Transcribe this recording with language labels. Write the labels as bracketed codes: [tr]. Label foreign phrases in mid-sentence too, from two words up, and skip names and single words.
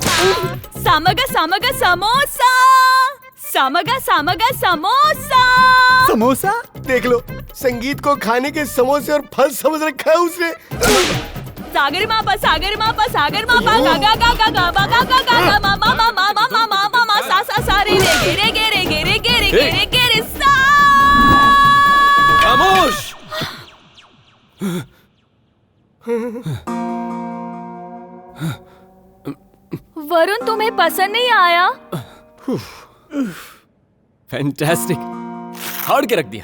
[hi] सामगा सामगा समोसा सामगा सामगा समोसा। समोसा? देख लो, संगीत को खाने के समोसे और फल समझ रखा है उसने। सागर मापा सागर मापा सागर मापा गा गा गा गा गा गा गा गा गा मा मा मा मा मा मा मा मा सा सा सा रे रे गे गे रे गे रे गे रे गे रे गे रे सा। खामोश। वरुण तुम्हें पसंद नहीं आया? फैंटास्टिक, फाड़ के रख दिया।